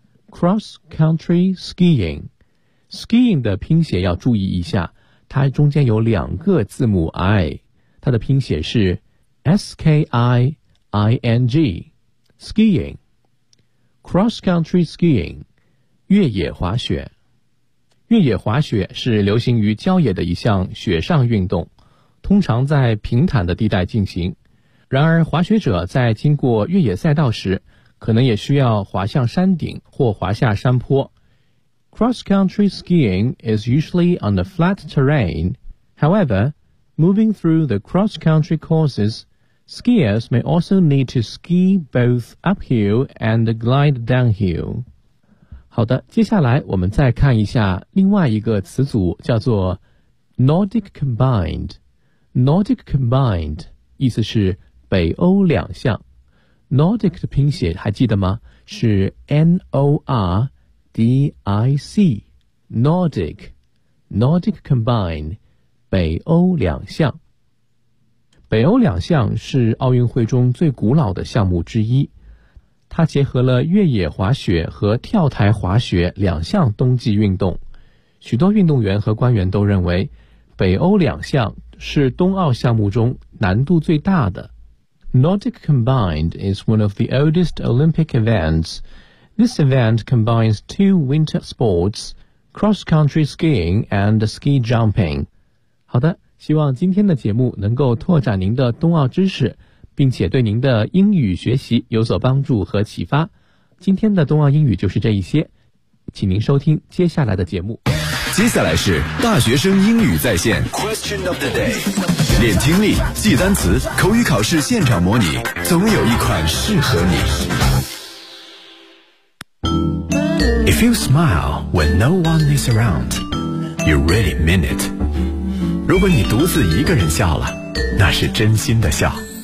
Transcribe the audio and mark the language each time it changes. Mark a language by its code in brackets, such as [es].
[zh] cross country skiing， skiing 的拼写要注意一下，它中间有两个字母 I， 它的拼写是 S-K-I-I-N-G skiing， cross country skiing， 越野滑雪。越野滑雪是流行于郊野的一项雪上运动，通常在平坦的地带进行。然而滑雪者在经过越野赛道时，可能也需要滑向山顶或滑下山坡。 [en] Cross-country skiing is usually on the flat terrain. However, moving through the cross-country courses, skiers may also need to ski both uphill and glide downhill. [zh] 好的，接下来我们再看一下另外一个词组，叫做 Nordic Combined. Nordic Combined 意思是北欧两项。 Nordic 的拼写还记得吗？是 N-O-R-D-I-C Nordic Nordic Combined 北欧两项。北欧两项是奥运会中最古老的项目之一，它结合了越野滑雪和跳台滑雪两项冬季运动。许多运动员和官员都认为北欧两项是冬奥项目中难度最大的。 [en] Nordic Combined is one of the oldest Olympic eventsThis event combines two winter sports, cross-country skiing and ski jumping. [zh] 好的，希望今天的节目能够拓展您的冬奥知识，并且对您的英语学习有所帮助和启发。今天的冬奥英语就是这一些，请您收听接下来的节目。接下来是大学生英语在线 Question of the day， 练听力、记单词、口语考试现场模拟，总有一款适合你。 [en] If you smile when no one is around, you really mean it. [zh] 如果你独自一个人笑了，那是真心的笑。